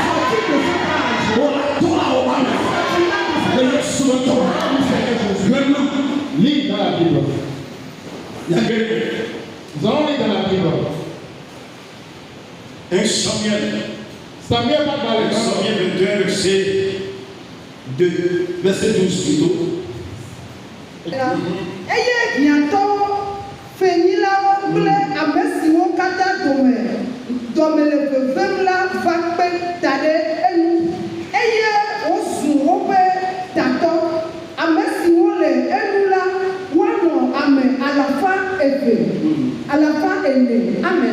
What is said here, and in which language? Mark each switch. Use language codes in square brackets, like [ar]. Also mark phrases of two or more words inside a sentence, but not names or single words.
[fr] Le Yesu est comme maintenant. lis dans la Bible. Il y a quelqu'un. Nous allons lire dans la Bible. Un Samuel. Samuel va dans le Samuel 21, verset 2. Verset 12 plutôt. [ee] eye hiãtɔwo fenyilawo kple ame siwo katã dɔme le vevem la va kpe da ɖe enu eye wozu woƒe tatɔ ame siwo le enu la woanɔ ame 200 amen.